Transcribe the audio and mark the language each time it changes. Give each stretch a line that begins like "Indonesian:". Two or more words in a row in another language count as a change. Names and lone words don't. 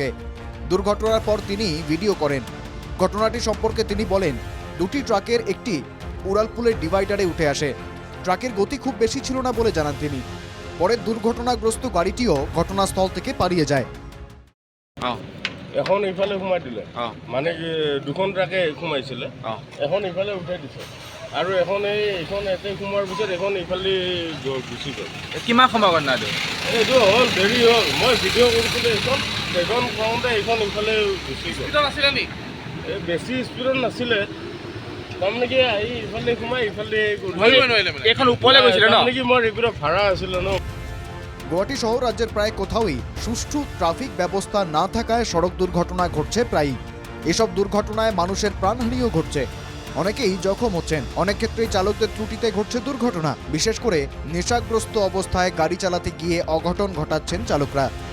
Bangla: দুর্ঘটনার পর তিনি ভিডিও করেন। ঘটনাটি সম্পর্কে তিনি বলেন, দুটি ট্রাকের একটি উড়ালপুলের ডিভাইডারে উঠে আসে। ট্রাকের গতি খুব বেশি ছিল না বলে জানান তিনি। পরে দুর্ঘটনাগ্রস্ত গাড়িটিও ঘটনাস্থল থেকে পালিয়ে যায়।
Assamese: এখন ইফালে সোমাই দিলে, মানে দুখন ট্ৰাকে সোমাইছিলে, এখন ইফালে উঠাই দিছে আৰু এখন এইখন এতে সোমোৱাৰ পিছত এখন ইফালে গুচি গ'ল। কিমান সময় ঘটনা এইটো হ'ল দেৰি হ'ল। মই ভিডিঅ' কৰিছিলোঁ এইখন কৰোঁতে এইখন ইফালে গুচি গ'ল। নাছিলে নি? এই বেছি স্পীডত নাছিলে, তাৰমানে কি আহি ইফালে সোমাই ইফালে এইখন ওপৰলৈ গৈছিলে ন? তাৰমানে কি মই ৰেগুলাৰ ভাড়া আছিলে ন।
Bangla: গুয়াহাটি সহ রাজ্যের প্রায় কোথাওই সুষ্ঠু ট্রাফিক ব্যবস্থা না থাকায় সড়ক দুর্ঘটনা ঘটছে প্রায়ই। এসব দুর্ঘটনায় মানুষের প্রাণহানিও ঘটছে, অনেকেই জখম হচ্ছেন। অনেক ক্ষেত্রেই চালকদের ত্রুটিতে ঘটছে দুর্ঘটনা। বিশেষ করে নেশাগ্রস্ত অবস্থায় গাড়ি চালাতে গিয়ে অঘটন ঘটাচ্ছেন চালকরা।